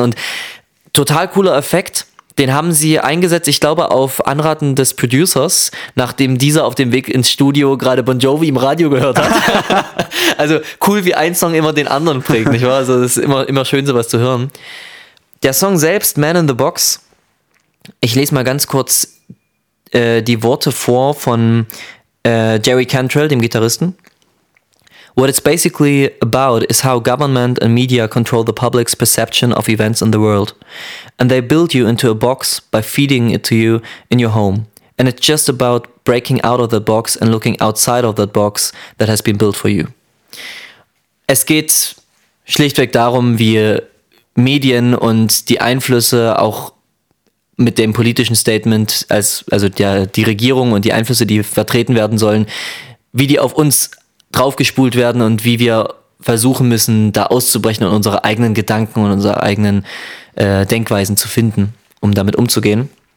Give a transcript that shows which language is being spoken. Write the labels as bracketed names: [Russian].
[German] Und total cooler Effekt. Den haben sie eingesetzt, ich glaube, auf Anraten des Producers, nachdem dieser auf dem Weg ins Studio gerade Bon Jovi im Radio gehört hat. Also cool, wie ein Song immer den anderen prägt, nicht wahr? Also es ist immer schön, sowas zu hören. Der Song selbst, Man in the Box, ich lese mal ganz kurz die Worte vor von Jerry Cantrell, dem Gitarristen. [English] What it's basically about is how government and media control the public's perception of events in the world. And they build you into a box by feeding it to you in your home. And it's just about breaking out of the box and looking outside of that box that has been built for you. [German] Es geht schlichtweg darum, wie Medien und die Einflüsse auch mit dem politischen Statement, die Regierung und die Einflüsse, die vertreten werden sollen, wie die auf uns draufgespult werden und wie wir versuchen müssen, da auszubrechen und unsere eigenen Gedanken und unsere eigenen Denkweisen zu finden, um damit umzugehen.